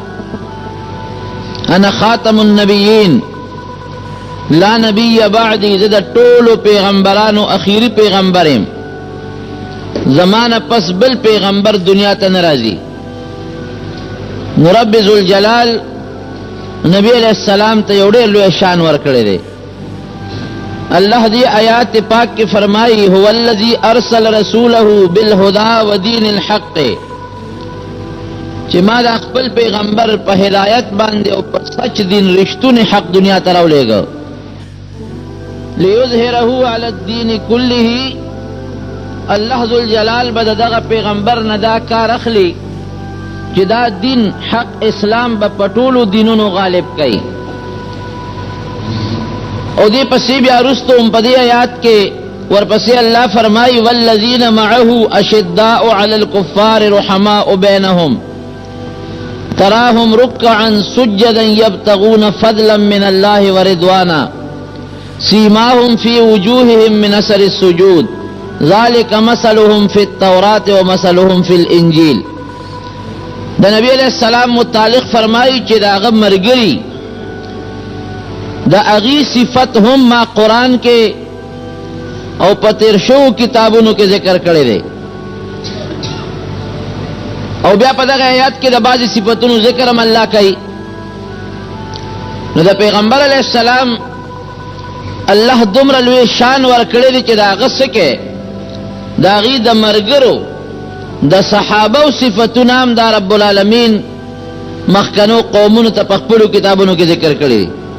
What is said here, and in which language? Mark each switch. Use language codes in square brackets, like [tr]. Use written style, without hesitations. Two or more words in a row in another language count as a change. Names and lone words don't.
[ar] انا خاتم النبیین لا نبی بعدی [ps] زه د ټولو پیغمبرانو اخیری پیغمبریم زمانه پس بل پیغمبر دنیا ته نه راځي نو رب ذوالجلال نبی علیہ السلام ته یو ډېر لوی شان ورکړی دی اللہ دی آیات پاک کی فرمائی [ar] هو الذی ارسل رسوله بالهدى ودین الحق [ps] چې ما د خپل پیغمبر په هدایت باندې او په سچ دین رښتونی حق دنیا ته راولېږه [ar] لیظهره علی الدین کله [ps] الله ذوالجلال به دغه پیغمبر نه دا کار اخلي چې دا دین حق اسلام به په ټولو دینونو غالب کوي او دې پسې بیا وروسته هم په دې آیات کې ورپسې الله فرمایي [ar] والذین معه اشداء علی الکفار رحماء بینهم تراهم ركعا سجدا يبتغون فضلا من الله ورضوانا سيماهم في وجوههم من اثر السجود ذلك مثلهم في التوراة ومثلهم في الانجيل [ps] د نبی علیہ السلام متعلق فرمایي چې دا هغه مرګري دا اغي صفت هم ما قرآن کې او په تیر شو کتابونو کې ذکر کړی دی او بیا په دغه آیات کې د بعضې صفتونو ذکر هم الله کوي نو د پیغمبر علیه السلام الله دومره لوی شان ورکړی دی چې د هغه څه کې د هغې د ملګرو د صحابه او صفتونه هم دا رب العالمین مخکنو قومونو ته په خپلو کتابونو کې ذکر کړی دی